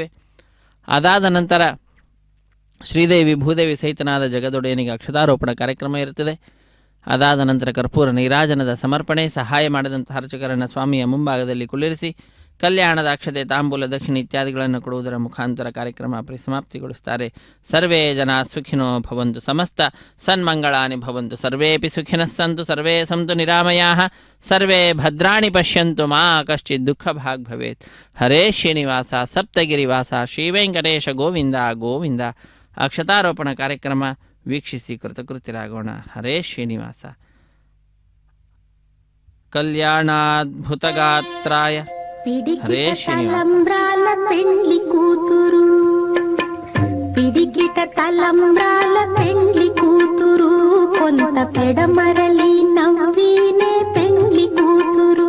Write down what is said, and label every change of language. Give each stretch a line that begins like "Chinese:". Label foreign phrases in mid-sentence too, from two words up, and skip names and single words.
Kannada: ಅದಾದ ನಂತರ ಶ್ರೀದೇವಿ ಭೂದೇವಿ ಸಹಿತನಾದ ಜಗದೊಡೆಯನಿಗೆ ಅಕ್ಷತಾರೋಪಣ ಕಾರ್ಯಕ್ರಮ ಇರುತ್ತದೆ. ಅದಾದ ನಂತರ ಕರ್ಪೂರ ನೀರಾಜನದ ಸಮರ್ಪಣೆ, ಸಹಾಯ ಮಾಡಿದಂಥ ಅರ್ಚಕರನ್ನು ಸ್ವಾಮಿಯ ಮುಂಭಾಗದಲ್ಲಿ ಕುಳ್ಳಿರಿಸಿ ಕಲ್ಯಾಣದ ಅಕ್ಷತೆ, ತಾಂಬೂಲ, ದಕ್ಷಿಣೆ ಇತ್ಯಾದಿಗಳನ್ನು ಕೊಡುವುದರ ಮುಖಾಂತರ ಕಾರ್ಯಕ್ರಮ ಪರಿಸಮಾಪ್ತಿಗೊಳಿಸುತ್ತಾರೆ.
Sanskrit: ಸರ್ವೇ ಜನ ಸುಖಿನೋ ಭವಂತು, ಸಮಸ್ತ ಸನ್ಮಂಗಳಾನಿ ಭವಂತು, ಸರ್ವೇಪಿ ಸುಖಿನಃ ಸಂತು, ಸರ್ವೇ ಸಂತು ನಿರಾಮಯಾಃ, ಸರ್ವೇ ಭದ್ರಾಣಿ ಪಶ್ಯಂತು, ಮಾ ಕಶ್ಚಿತ್ ದುಃಖ ಭಾಗ್ ಭವೇತ್. ಹರೇ ಶ್ರೀನಿವಾಸ ಸಪ್ತಗಿರಿವಾಸ ಶ್ರೀ ವೆಂಕಟೇಶ ಗೋವಿಂದ ಗೋವಿಂದ.
Kannada: ಅಕ್ಷತಾರೋಪಣ ಕಾರ್ಯಕ್ರಮ ವೀಕ್ಷಿಸಿ ಕೃತಕೃತ್ಯರಾಗೋಣ.
Sanskrit: ಹರೇ ಶ್ರೀನಿವಾಸ. ಕಲ್ಯಾಣಾದ್ಭುತಗಾತ್ರಾಯ ಹರೇ
Telugu: తలంబ్రాల పెండ్లి కూతురు, పిడికిట తలంబ్రాల పెండ్లి కూతురు, కొంత పెడమరలి నవ్వినే పెండ్లి కూతురు.